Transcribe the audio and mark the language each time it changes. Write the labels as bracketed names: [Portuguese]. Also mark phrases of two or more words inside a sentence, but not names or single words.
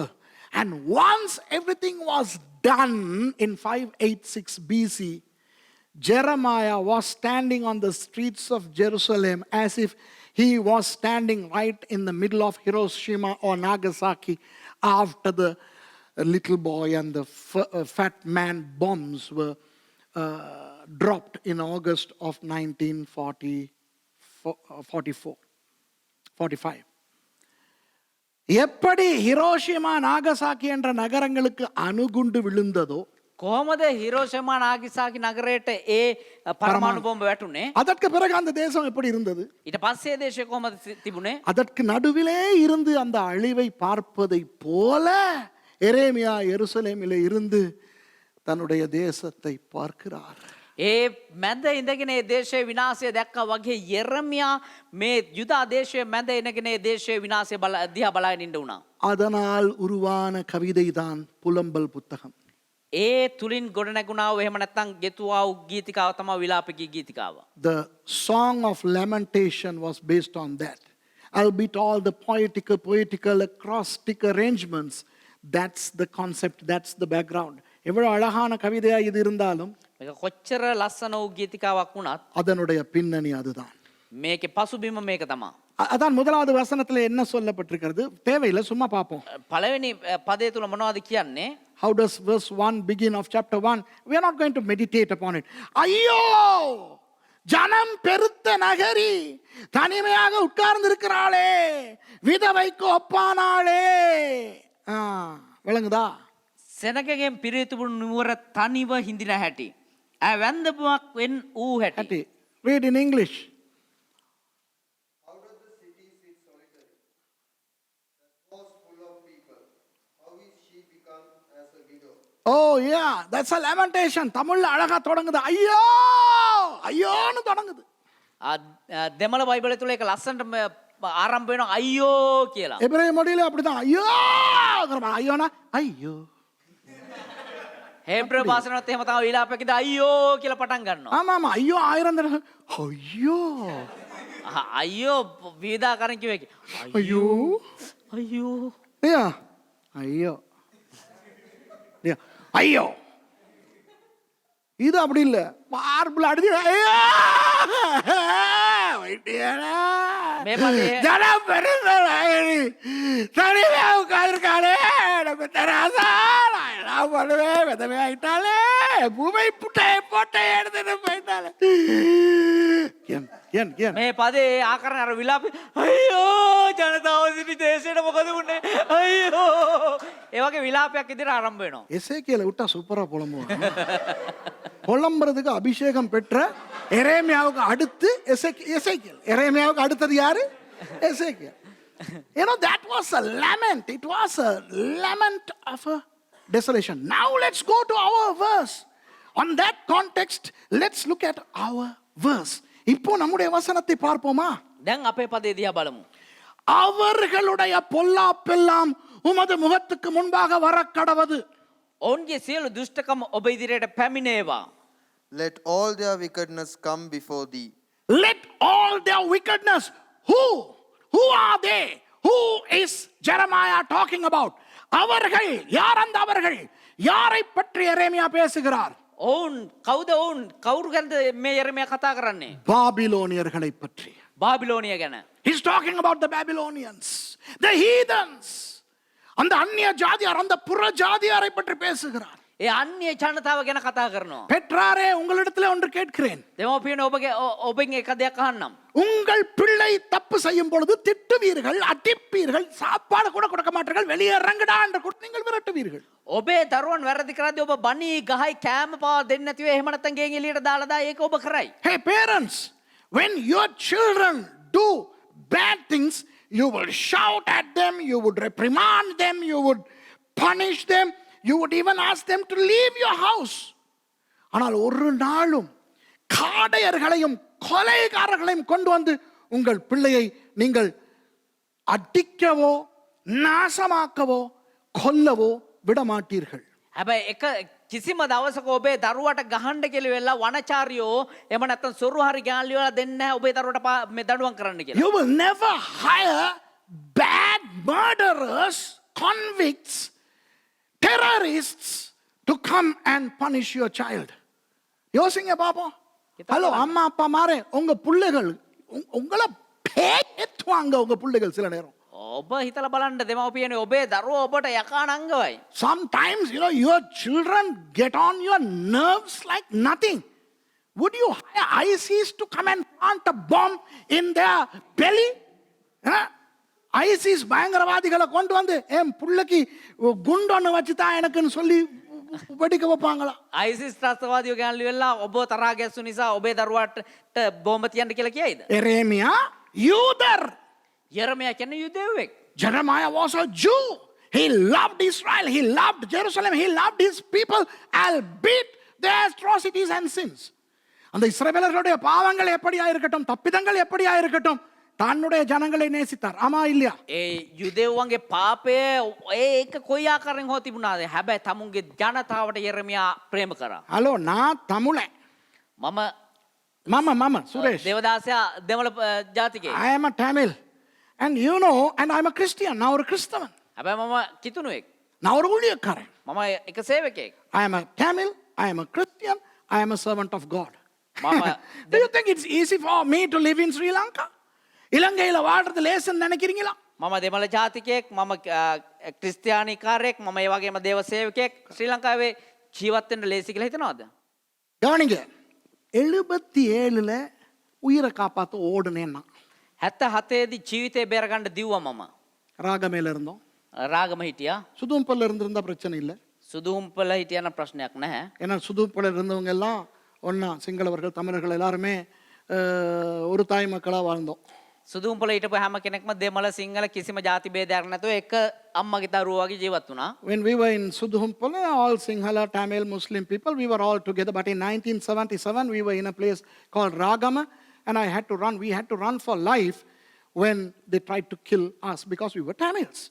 [English] And once everything was done in 586 BC, Jeremiah was standing on the streets of Jerusalem as if he was standing right in the middle of Hiroshima or Nagasaki after the little boy and the fat man bombs were dropped in August of 1945. [Tamil] எப்படி ஹிரோஷிமா நாகசாக்கி என்ற நகரங்களுக்கு அணுகுண்டு விழுந்ததோ [Sinhala] කොහොමද හිරෝෂිමා නාගිසාකි නගරයට ඒ පරමාණු බෝම්බ වැටුනේ? [Tamil] அதற்கு பிறகு அந்த தேசம் எப்படி இருந்தது? [Sinhala] ඊට පස්සේ දේශය කොහොමද තිබුණේ? [Tamil] அதற்கு நடுவிலே இருந்து அந்த அழிவை பார்ப்பதை போல எரேமியா எருசலேமிலே இருந்து தன்னுடைய தேசத்தை பார்க்கிறார். [Sinhala] ඒ මැද ඉඳගෙන ඒ දේශයේ විනාශය දැක්කා වගේ යෙරමියා මේ යුදා දේශයේ මැද ඉඳගෙන ඒ දේශයේ විනාශය දිහා බලාගෙන ඉන්න උනා. [Tamil] அதனால் உருவான கவிதைதான் புலம்பல் புத்தகம். [Sinhala] ඒ තුලින් ගොඩ නැගුණා වූ එහෙම නැත්නම් ගෙතුවා වූ ගීතිකාව තමයි විලාපකී ගීතිකාව. [English] The song of lamentation was based on that. Albeit all the poetical acrostic arrangements, that's the concept, that's the background. [Tamil] எவ்வளவு அழகான கவிதையா இது இருந்தாலும் [Sinhala] මේක කොච්චර ලස්සන වූ ගීතිකාවක් වුණත් [Tamil] அதனுடைய பின்னணி அதுதான். [Sinhala] මේකේ පසුබිම මේක තමයි. [Tamil] அதான் முதலாவது வசனத்துல என்ன சொல்லப்பட்டிருக்கிறது? தேவையில்லை, சும்மா பார்ப்போம். [Sinhala] පළවෙනි පදයේ තුල මොනවද කියන්නේ? [English] How does verse 1 begin of chapter 1? We are not going to meditate upon it. [Tamil] ஐயோ, ஜனம் பெருத்த நகரி தனிமையாக உட்கார்ந்து இருக்கிறாளே, விதவைக்கு ஒப்பானாளே. விளங்குதா? [Sinhala] සෙනගගෙන් පිරිතුබුණු නුවර තනිව හිඳින හැටි. වැන්දපුවක් වෙන් වූ හැටි. [English] Read in English. How does the city sit solitary? The was full of people. How is she become as a widow? Oh yeah, that's a lamentation. [Tamil] தமிழ்ல அழகா தொடங்குது. ஐயோ ஐயோன்னு தொடங்குது. [Sinhala] දෙමළ බයිබලය තුල ඒක ලස්සනට ආරම්භ වෙනවා අයියෝ කියලා. [Tamil] எபிரேய மொழியில அப்படிதான். ஐயோ ஐயோனா ஐயோ. [Sinhala] හේබ්‍ර භාෂාවෙත් එහෙම තමයි විලාපකෙද අයියෝ කියලා පටන් ගන්නවා. [Tamil] ஆமா ஆமா, ஐயோ 1000 தடவை ஐயோ [Sinhala] අයියෝ විවිධාකාරයෙන් කිව්වේ. [Tamil] ஐயோ [Sinhala] අයියෝ. [Tamil] ஐயா ஐயோ ஐயோ. இது அப்படி இல்ல, மார்பிள் அடிச்சு ஐயோ [Sinhala] මේ පදේ [Tamil] ஜனம் பெருந்த தனிவே உட்கார்ந்துருக்காளே, நம்ம தராசா நான் பண்ணுவேன், விதவே ஆயிட்டாலே, பூமை புட்டையை போட்டை எடுத்துட்டு போயிட்டாலே. [Sinhala] මේ පදේ ආකරණ අර විලාප අයියෝ ජනතාව සිටි දේශයට මොකද වුනේ අයියෝ ඒ වගේ විලාපයක් ඉදිරිය ආරම්භ වෙනවා. [Tamil] எசேக்கியேலை விட்டா சூப்பரா புலம்புவான். புலம்புறதுக்கு அபிஷேகம் பெற்ற எரேமியாவுக்கு அடுத்து எசேக்கியேல். எரேமியாவுக்கு அடுத்தது யாரு? எசேக்கியேல். [English] You know, that was a lament. It was a lament of a desolation. Now let's go to our verse. On that context, let's look at our verse. [Tamil] இப்போ நம்முடைய வசனத்தை பார்ப்போமா? [Sinhala] දැන් අපේ පදේ දිහා බලමු. [Tamil] அவர்களுடைய பொல்லாப்பெல்லாம் உமது முகத்துக்கு முன்பாக வரக்கடவது. [Sinhala] ඔවුන්ගේ සියලු දුෂ්ටකම ඔබ ඉදිරියට පැමිණේවා. [English] Let all their wickedness come before thee. Let all their wickedness. Who are they? Who is Jeremiah talking about? [Tamil] அவர்கள் யார்? அந்த அவர்கள் யாரை பற்றி எரேமியா பேசுகிறார்? [Sinhala] ඔවුන් කවුද? ඔවුන් කවුරු ගැනද මේ යෙරමියා කතා කරන්නේ? [Tamil] பாபிலோனியர்களை பற்றி. [Sinhala] බාබිලෝනිය ගැන. [English] He's talking about the Babylonians, the heathens. [Tamil] அந்த அந்நிய ஜாதியார், அந்த புற ஜாதியாரை பற்றி பேசுகிறார். [Sinhala] ඒ අන්‍ය ජනතාව ගැන කතා කරනවා. [Tamil] பெற்றாரே, உங்களிடத்தில் ஒன்று கேட்கிறேன். [Sinhala] දෙමෝපියනේ ඔබෙන් එක දෙයක් අහන්නම්. [Tamil] உங்கள் பிள்ளை தப்பு செய்யும் பொழுது திட்டுவீர்கள், அடிப்பீர்கள், சாப்பாடு கூட கொடுக்க மாட்டீர்கள், வெளியே இறங்குடா என்று நீங்கள் விரட்டுவீர்கள். [Sinhala] ඔබේ දරුවන් වැරදි කරද්දී ඔබ බණී ගහයි කෑම පාව දෙන්නේ නැතිව එහෙම නැත්නම් ගෙන් එළියට දාලා දා ඒක ඔබ කරයි. [English] Hey parents, when your children do bad things, you will shout at them, you would reprimand them, you would punish them, you would even ask them to leave your house. [Tamil] ஆனால் ஒரு நாளும் காடையர்களையும் கொலைகாரர்களையும் கொண்டு வந்து உங்கள் பிள்ளையை நீங்கள் அடிக்கவோ நாசமாக்கவோ கொல்லவோ விட மாட்டீர்கள். [Sinhala] හැබැයි එක කිසිම දවසක ඔබේ දරුවට ගහන්න කියලා වෙලා වනචාරියෝ එහෙම නැත්නම් සොරු හරි ගෑල්ලි වල දෙන්නේ නැහැ ඔබේ දරුවට මේ දඬුවම් කරන්න කියලා. [English] You will never hire bad murderers, convicts, terrorists to come and punish your child. [Tamil] யோசிங்க பாப்போம். ஹலோ அம்மா அப்பா மாரே, உங்க பிள்ளைகள் உங்களை பேத்துவாங்க. உங்க பிள்ளைகள் சில நேரம் [Sinhala] ඔබ හිතලා බලන්න දෙමව්පියනේ ඔබේ දරුවෝ ඔබට යකා නංගවයි. [English] sometimes your children get on your nerves like nothing. Would you hire ISIS to come and plant a bomb in their belly? [Tamil] ISIS பயங்கரவாதிகளை கொண்டு வந்து என் புள்ளைக்கு குண்டொன்னு வச்சுதான் எனக்குன்னு சொல்லி வெடிக்க வைப்பாங்களா? [Sinhala] ISIS ත්‍රස්තවාදියෝ ගෑල්ලි වෙලා ඔබ තරහා ගැස්සු නිසා ඔබේ දරුවාට බෝම්බ තියන්න කියලා කියයිද? එරේමියා යූදර්. යෙරමියා කියන්නේ යුදෙව්වෙක්. [English] Jeremiah was a Jew. He loved Israel. He loved Jerusalem. He loved his people, albeit their atrocities and sins. [Tamil] அந்த இஸ்ரவேலர்களுடைய பாவங்கள் எப்படியா இருக்கட்டும், தப்பிதங்கள் எப்படியா இருக்கட்டும், தன்னுடைய ஜனங்களை நேசித்தார். ஆமா இல்லையா? [Sinhala] ඒ යුදෙව්වන්ගේ පාපය ඒක කොයි ආකාරයෙන් හෝ තිබුණාද? හැබැයි තමුන්ගේ ජනතාවට යෙරමියා ප්‍රේම කරා. [Tamil] ஹலோ, நான் தமிழன். [Sinhala] මම [Tamil] மாமா சுரேஷ். [Sinhala] දේවදාසයා දෙමළ ජාතිකයෙක්. [English] I am a Tamil. And and I'm a Christian. [Tamil] நான் ஒரு கிறிஸ்தவன். [Sinhala] හැබැයි මම කිතුණුවෙක්. [Tamil] நான் ஒரு ஊழியக்காரன். [Sinhala] මම එක සේවකයෙක්. [English] I am a Tamil. I am a Christian. I am a servant of God. [Sinhala] මම [English] Do you think it's easy for me to live in Sri Lanka? [Tamil] இலங்கையில வாழ்றது லேசுன்னு நினைக்கிறீங்களா? [Sinhala] මම දෙමළ ජාතිකයෙක්, මම ක්‍රිස්තියානි කාර්යයක්, මම ඒ වගේම දේව සේවකයෙක්. ශ්‍රී ලංකාවේ ජීවත් වෙන්න ලේසි කියලා හිතනවද? [Tamil] கவனிங்க, 77ல உயிரை காப்பாத்த ஓடுனேன் நான். [Sinhala] 77 දී ජීවිතේ බේරගන්න දිව්වා මම. [Tamil] ராகமேல இருந்தோம். [Sinhala] රාගම හිටියා. [Tamil] சுதும்பல்ல இருந்திருந்தா பிரச்சனை இல்லை. [Sinhala] සුදුම්පල හිටියන ප්‍රශ්නයක් නැහැ. [Tamil] ஏன்னா சுதும்பல்ல இருந்தவங்க எல்லாம் ஒன்னா சிங்களவர்கள் தமிழர்கள் எல்லாருமே ஒரு தாய் மக்களா வாழ்ந்தோம். [Sinhala] සුදුම්පල හිටපු හැම කෙනෙක්ම දෙමළ සිංහල කිසිම ජාති ભેදයක් නැතුව එක අම්මගේ දරුවෝ වගේ ජීවත් වුණා. [English] When we were in Sudhumpala, all Sinhala, Tamil, Muslim people, we were all together. But in 1977, we were in a place called Ragama, and we had to run for life when they tried to kill us because we were Tamils.